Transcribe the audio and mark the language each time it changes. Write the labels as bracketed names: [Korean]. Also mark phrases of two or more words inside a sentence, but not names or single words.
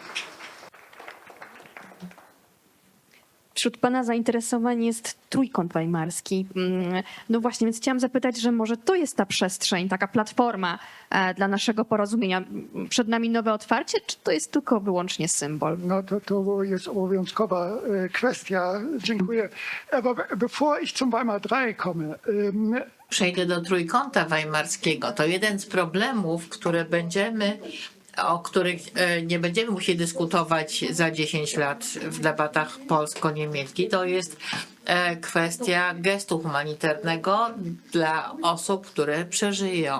[Polish] Wśród pana zainteresowań jest Trójkąt Weimarski. No właśnie, więc chciałam zapytać, że może to jest ta przestrzeń, taka platforma dla naszego porozumienia. Przed nami nowe otwarcie, czy to jest tylko wyłącznie symbol? No to jest obowiązkowa kwestia. Dziękuję. [German] Aber bevor ich zum Weimar 3 komme, [Polish] Przejdę do Trójkąta Weimarskiego. To jeden z problemów, o których nie będziemy musieli dyskutować za 10 lat w debatach polsko-niemieckich. To jest kwestia gestu humanitarnego dla osób, które przeżyją.